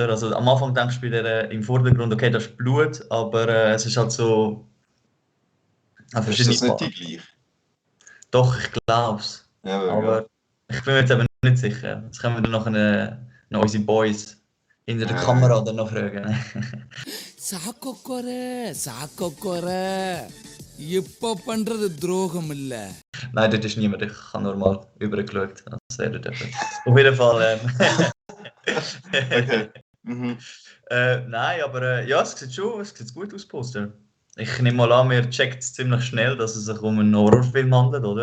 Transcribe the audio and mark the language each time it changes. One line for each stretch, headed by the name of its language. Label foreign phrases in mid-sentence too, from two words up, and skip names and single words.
German: Also am Anfang denkst du im Vordergrund, okay, das ist Blut, aber es ist halt so... Ist das nicht die gleich? Doch, ich glaube es. Ja, aber ich bin mir jetzt eben nicht sicher. Jetzt können wir dann noch unsere Boys in der Kamera dann noch fragen.
Tamil: சாக்கோக்கோர எப்போ பண்றது துரோகம் இல்ல.
German: Nein, dort ist niemand. Ich habe nur mal übergeschaut. Also, auf jeden Fall. Okay. Nein, aber ja, es sieht gut aus, Poster. Ich nehme mal an, wir checkt ziemlich schnell, dass es sich um einen Horrorfilm handelt, oder?